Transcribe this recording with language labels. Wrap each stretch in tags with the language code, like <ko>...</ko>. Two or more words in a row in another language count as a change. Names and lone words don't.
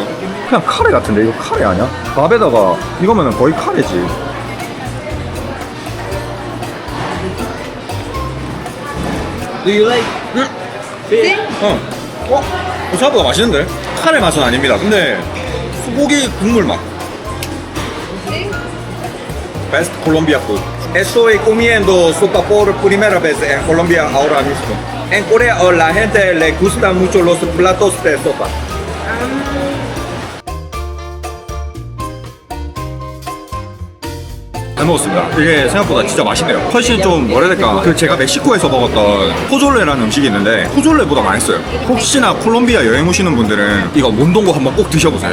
<ko>그냥 카레 같은데 이거 카레 아니야? 밥에다가 이거면은 거의 카레지.</ko> <en>Do you like?</en> <es>¿Sí?</es> <ko>생각보다 맛있는데? 카레 맛은 아닙니다. 근데 소고기 국물 맛.</ko> <es>¿Sí?</es> <en>Best Colombia food.</en> <es>Estoy comiendo sopa por primera vez en Colombia ahora mismo. En Corea a la gente le gustan mucho los platos de sopa.</es> <ko>잘 먹었습니다. 이게 생각보다 진짜 맛있네요. 훨씬 좀 뭐라 해야 될까? 그 제가 멕시코에서 먹었던 포졸레라는 음식이 있는데 포졸레보다 맛있어요. 혹시나 콜롬비아 여행 오시는 분들은 이거 몬동고 한번 꼭 드셔보세요.</ko>